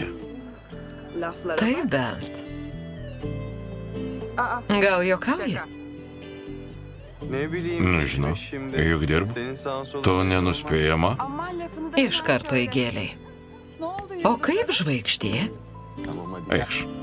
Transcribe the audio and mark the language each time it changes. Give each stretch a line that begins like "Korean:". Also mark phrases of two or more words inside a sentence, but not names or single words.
Lithuanian: Tai bent. Gal juokauji?
Turkish: Ne bileyim.
Lithuanian: Nežinau,
Turkish: Şimdi
Lithuanian: juk dirbu.
Turkish: senin sağın solun.
Lithuanian: To nenuspėjama. Iš karto įgėliai. O kaip žvaigždė? Eikš.